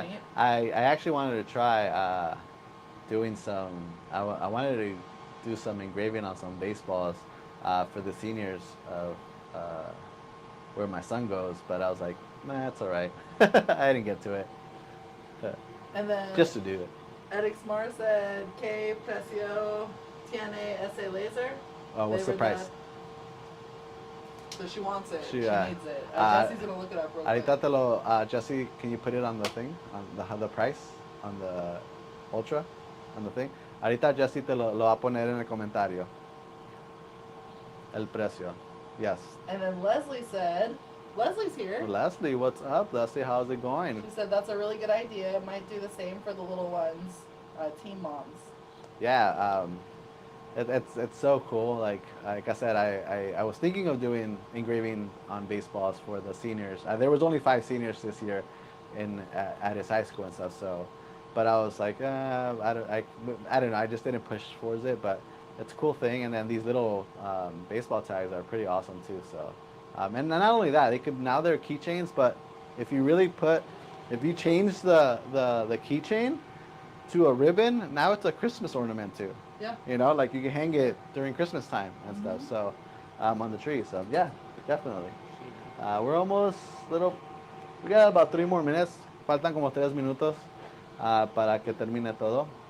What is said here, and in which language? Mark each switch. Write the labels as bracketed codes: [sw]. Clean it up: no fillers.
[en] pretty neat. I actually wanted to try doing some. I wanted to do some engraving on some baseballs for the seniors of where my son goes, but I was like, nah, it's all right. I didn't get to it. And then Just to do it. Eric Smart said, [es] "Que precio tiene ese laser?" [en] What's the price? So she wants it. She, She needs it. Jesse's gonna look it up real quick. [es] Ahorita [en] Jesse, can you put it on the thing, on the price, on the Ultra, on the thing? [es] Ahorita Jesse te lo va a poner en el comentario. El precio. [en] Yes. And then Leslie said, Leslie's here. Leslie, what's up? Leslie, how's it going? She said that's a really good idea. It might do the same for the little ones, teen moms. Yeah, it's so cool. Like I said, I was thinking of doing engraving on baseballs for the seniors. There was only 5 seniors this year at his high school and stuff. So, but I was like, I don't know. I just didn't push towards it. But it's a cool thing. And then these little baseball tags are pretty awesome too. So, and not only that, now they're keychains. But if you change the keychain to a ribbon, now it's a Christmas ornament too. Yeah. Like you can hang it during Christmas time and stuff. So, on the tree. So yeah, definitely. We're almost we got about 3 more minutes. [es] Faltan como 3 minutos para que termine todo.